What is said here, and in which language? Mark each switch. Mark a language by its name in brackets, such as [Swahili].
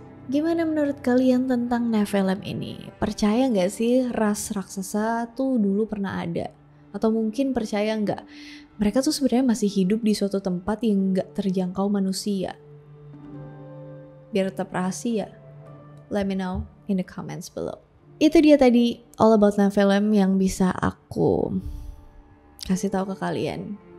[Indonesian] Gimana menurut kalian tentang Nephilim ini? Percaya nggak sih ras raksasa tuh dulu pernah ada? Atau mungkin percaya nggak? Mereka tuh sebenarnya masih hidup di suatu tempat yang nggak terjangkau manusia. Biar tetap rahasia. [English] Let me know in the comments below. [Indonesian] Itu dia tadi [English] all about [Indonesian] Nephilim yang bisa aku kasih tahu ke kalian.